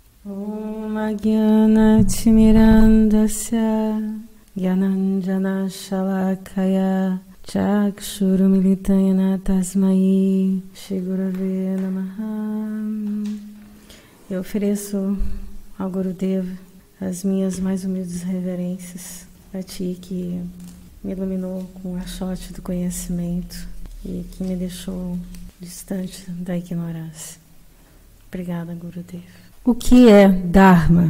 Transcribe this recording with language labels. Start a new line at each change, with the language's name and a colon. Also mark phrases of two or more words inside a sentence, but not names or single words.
Sanskrit: ॐ अज्ञानतिमिरान्धस्य ज्ञानाञ्जन शलाकया चक्षुरुन्मीलितयेन तस्मै श्री गुरवे नमः.
Portuguese: Eu ofereço ao Gurudeva as minhas mais humildes reverências a Ti que me iluminou com o achote do conhecimento e que me deixou distante da ignorância. Obrigada, Gurudeva. O que é Dharma?